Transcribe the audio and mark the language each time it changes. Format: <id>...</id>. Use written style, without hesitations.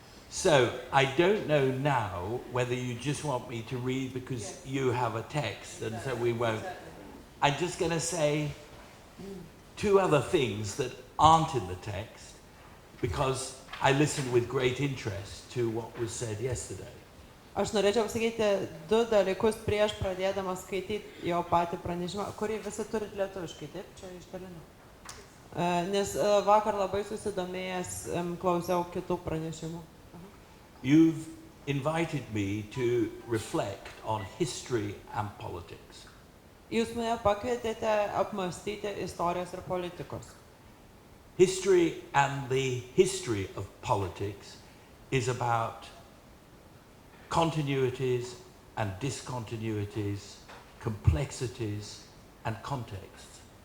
<en>So, I don't know now whether you just want me to read because you have a text and so we won't. I'm just going to say two other things that aren't in the text because I listened with great interest to what was said yesterday.</en> <lt>Aš norėčiau pasakyti du dalykus prieš pradėdamas skaityti jo patį pranešimą, kurį visi turit lietuviškai, taip? Čia išdalinau. Nes vakar labai susidomėjęs klausiau kitų pranešimų.</lt> <en>You've invited me to reflect on history and politics.</en> <lt>Jūs mane pakvietėte apmąstyti istorijos ir politikos.</lt> <en>History and the history of politics is about continuities and discontinuities, complexities and contexts.</en>